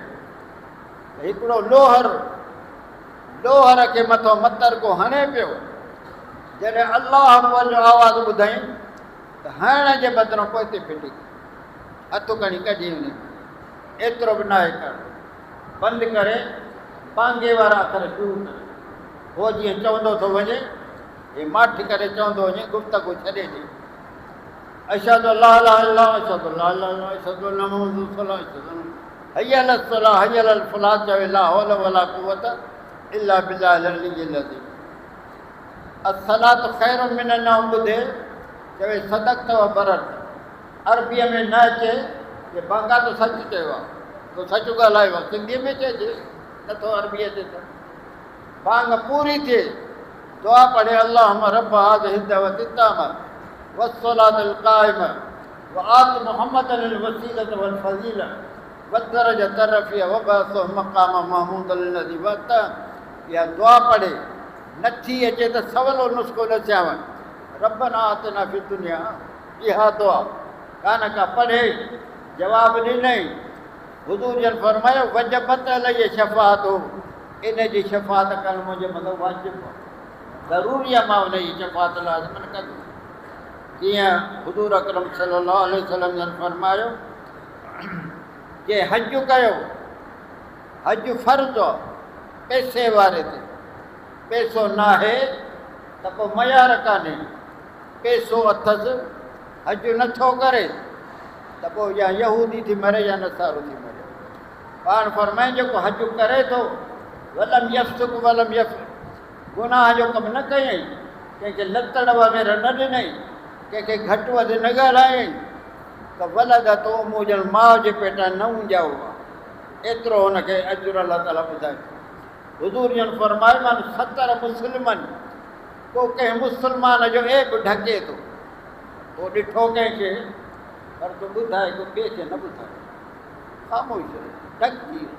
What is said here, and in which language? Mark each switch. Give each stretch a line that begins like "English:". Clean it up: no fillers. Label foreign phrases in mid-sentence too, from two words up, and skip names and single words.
Sindhi: हिकिड़ो लोहर खे मथो मतर को हणे पियो जॾहिं
Arabic: الله أكبر
Sindhi: जो आवाज़ु ॿुधाई त हणण जे बदिरां पोइ हिते फिटी हथु खणी कढी वञे एतिरो बि न आहे कर बंदि करे बांगे वारा अखर शुरू करे उहो जीअं चवंदो थो वञे हे माठी करे चवंदो वञे गुफ़्तगू छॾे ॾे
Arabic: أشهد ألا إله إلا الله أشهد ألا إله إلا الله أشهد أن محمدا رسول الله حي على الصلاة حي على الفلاح
Sindhi: चवे
Arabic: لا حول ولا قوة إلا بالله العلي العظيم. الصلاة خير من النوم
Sindhi: ॿुधे चवे
Arabic: صدقت و بررت
Sindhi: अरबीअ में न अचे कि बांगा तो सच चयो आहे, तो सच ॻाल्हायो आहे, सिंधीअ में चइजे, नथो अरबी अचे त बांग पूरी थिए, दुआ पढ़े
Arabic: اللهم رب هذه الدعوة التامة والصلاة القائمة آت محمدا الوسيلة والفضيلة والدرجة الرفيعة وابعثه مقاما محمودا الذي وعدته.
Sindhi: या दुआ पढ़े नथी अचे त सवलो नुस्ख़ो ॾसियांव,
Arabic: ربنا آتنا في الدنيا,
Sindhi: इहा दुआ कान का पढ़े जवाब ॾिनई। हुज़ूर जन फरमायो
Arabic: وجبت عليه شفاعتي,
Sindhi: इन जी शफ़ाअत करणु मुंहिंजे मथां वाजिबु आहे, ज़रूरी आहे मां उन जी शफ़ाअत लाज़िमन कंदुसि। कीअं हुज़ूर अकरम
Arabic: صلى الله عليه وسلم
Sindhi: जन फरमायो कि हज कयो, हज फ़र्ज़ु आहे पैसे वारे ते, पैसो न आहे त पोइ मयार कान्हे, पैसो अथसि हज नथो करे त पोइ या यहूदी थी मरे या नसारो थी मरे। पाण फरमाए जेको हज करे थो
Arabic: ولم يفسق ولم يفسق,
Sindhi: गुनाह जो कमु न कयईं, कंहिंखे लतड़ वग़ैरह न ॾिनई, कंहिंखे घटि वधि न ॻाल्हायईं, त वलद तो मुंहिंजो माउ जे पेट न ऊंजाओ आहे, एतिरो हुनखे अजुर अलाह ताला ॿुधाए। हुज़ूर जन फरमायो मां 70 मुस्लिमनि, को कंहिं मुस्लमान जो ऐब ढके थो, पोइ ॾिठो कंहिंखे पर तूं ॿुधाए, को ॿिए खे न ॿुधाए, ख़ामोश ढक थी वियो।